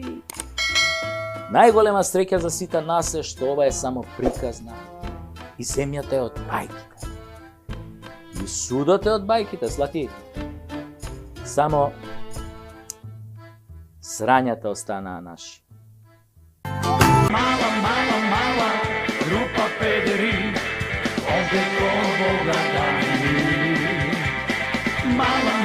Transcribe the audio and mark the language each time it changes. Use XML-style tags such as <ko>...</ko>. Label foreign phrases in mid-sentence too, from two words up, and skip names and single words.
<mk>Најголема среќа за сите нас е што ова е само приказна. И земјата е од бајките. И судот е од бајките, Слаки. Само срањата останаа наши.</mk> <bs>Mala, grupa pederi, ovdje ko Boga dani. Mala</bs>